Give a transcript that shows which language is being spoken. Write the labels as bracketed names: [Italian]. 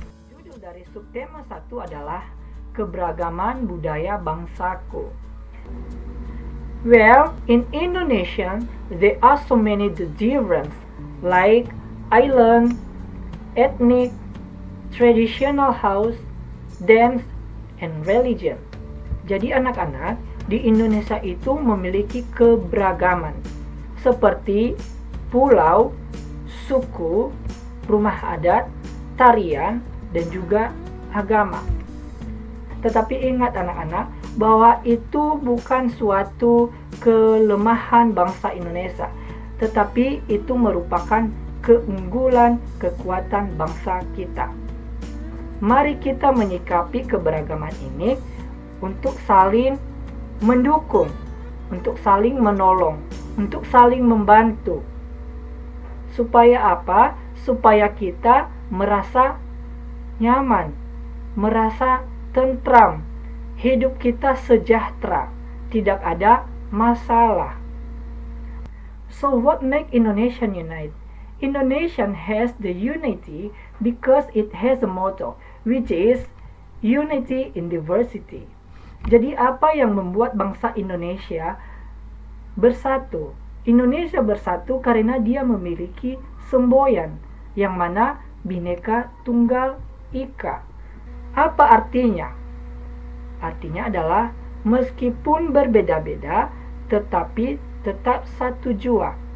[Indonesian] Judul dari subtema 1 adalah keberagaman budaya bangsaku. [English] Well, in Indonesia, there are so many difference, like island, ethnic, traditional house, dance, and religion. [Indonesian] Jadi anak-anak, di Indonesia itu memiliki keberagaman seperti pulau, suku, rumah adat, tarian, dan juga agama. Tetapi ingat anak-anak, bahwa itu bukan suatu kelemahan bangsa Indonesia, tetapi itu merupakan keunggulan, kekuatan bangsa kita. Mari kita menyikapi keberagaman ini untuk saling mendukung, untuk saling menolong, untuk saling membantu. Supaya apa? Supaya kita merasa nyaman, merasa tentram, hidup kita sejahtera, tidak ada masalah. [English] So what make Indonesian unite? Indonesia has the unity because it has a motto, which is unity in diversity. [Indonesian] Jadi apa yang membuat bangsa Indonesia bersatu? Indonesia bersatu karena dia memiliki semboyan, yang mana Bhinneka Tunggal Ika. Apa artinya? Artinya adalah meskipun berbeda-beda, tetapi tetap satu jua.